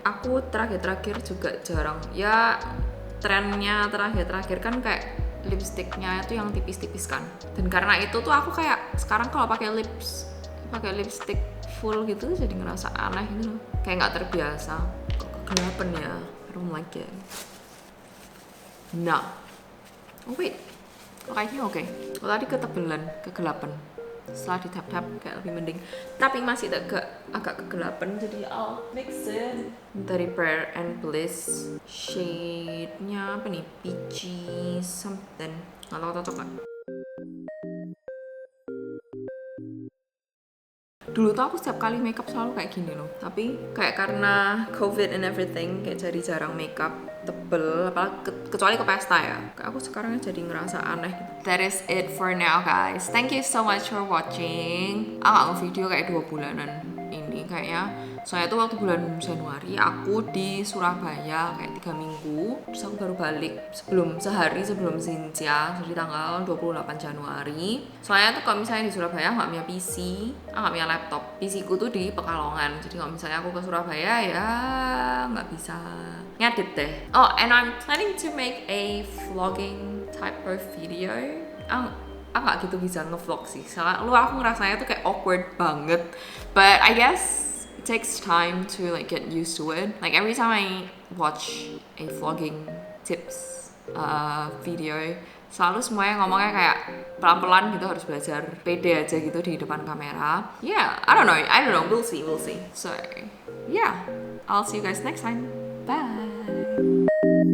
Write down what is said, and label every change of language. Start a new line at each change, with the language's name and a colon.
Indonesian: Aku terakhir juga jarang ya, trennya terakhir kan kayak lipsticknya itu yang tipis-tipis kan, dan karena itu tuh aku kayak sekarang kalau pakai lipstick full gitu jadi ngerasa aneh gitu, kayak nggak terbiasa. Kok kegelapan ya,
English: I don't like it.
Indonesian: Nah,
English: oh wait,
Indonesian: kayaknya oke. Kalau tadi ketebelan, kegelapan. Setelah ditap-tap kayak lebih mending, tapi masih agak kegelapan, jadi
English: I'll mix it.
Indonesian: Dari Prayer and Bliss, shade-nya apa nih,
English: peachy something,
Indonesian: nggak tahu cocok nggak. Dulu tuh aku setiap kali makeup selalu kayak gini loh, tapi kayak karena COVID
English: and everything
Indonesian: kayak jadi jarang makeup tebel, apalagi kecuali ke pesta ya. Kayak aku sekarang jadi ngerasa aneh.
English: That is it for now guys. Thank you so much for watching.
Indonesian: Aku nggak nge-video kayak 2 bulanan ini kayaknya. Soalnya tuh waktu bulan Januari aku di Surabaya kayak 3 minggu, terus aku baru balik sehari sebelum Xinjia, jadi tanggal 28 Januari. Soalnya tuh kalau misalnya di Surabaya nggak punya PC, nggak punya laptop. PC ku tuh di Pekalongan, jadi kalau misalnya aku ke Surabaya ya nggak bisa ngedit deh.
English: Oh, and I'm planning to make a vlogging type of video.
Indonesian: Aku nggak gitu bisa ngevlog sih, soalnya aku ngerasanya tuh kayak awkward banget.
English: But I guess it takes time to like get used to it. Like every time I watch a vlogging tips video,
Indonesian: selalu semuanya ngomongnya kayak pelan-pelan gitu, harus belajar pede aja gitu di depan kamera.
English: Yeah, I don't know, we'll see. So yeah, I'll see you guys next time. Bye.